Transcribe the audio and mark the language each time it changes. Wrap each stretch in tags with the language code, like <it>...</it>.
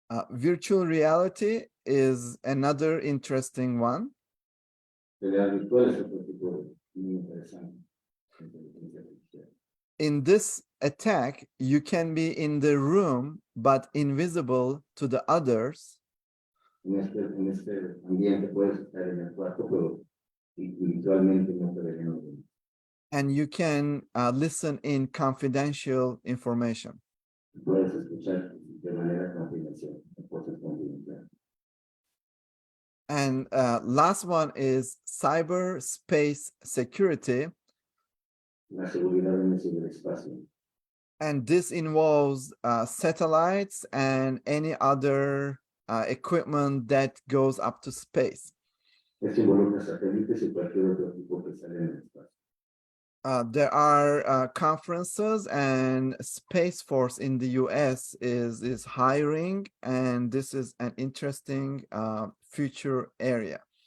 <en>Virtual reality is another interesting one.</en> <es>Realidad virtual es otro tipo de muy interesante. Inteligencia artificial.</es> <en>In this attack, you can be in the room but invisible to the others,</en> <es>En este ambiente puedes estar en el cuarto, pero virtualmente no te ven los demás.</es> <en>and you can listen in confidential information.</en> <es>Puedes escuchar de manera confidencial, cosas confidenciales.</es> <en>And last one is cyberspace security.</en> <es>La seguridad en el ciberespacio.</es> <en>And this involves satellites and any other equipment that goes up to space.</en> <es>Esto involucra satélites y cualquier otro equipo que sale en el espacio.</es> <en>There are conferences, and Space Force in the US is hiring, and this is an interesting future area.</en>